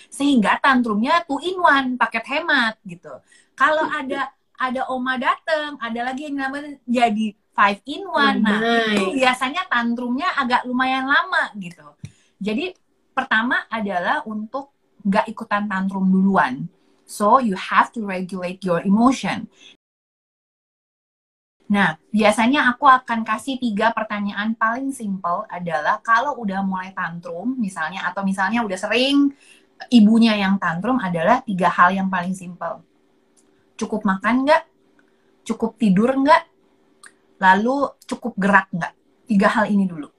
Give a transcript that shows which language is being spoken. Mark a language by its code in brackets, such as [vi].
[id] Sehingga tantrumnya 2-in-1, paket hemat gitu. Kalau ada oma dateng, ada lagi yang namanya jadi 5-in-1. Nah, itu biasanya tantrumnya agak lumayan lama gitu. Jadi, pertama adalah untuk nggak ikutan tantrum duluan. [en] So, you have to regulate your emotion. [id] Nah, biasanya aku akan kasih 3 pertanyaan paling simple adalah kalau udah mulai tantrum, misalnya, atau misalnya udah sering ibunya yang tantrum, adalah 3 hal yang paling simple. Cukup makan nggak? Cukup tidur nggak? Lalu cukup gerak nggak? 3 hal ini dulu.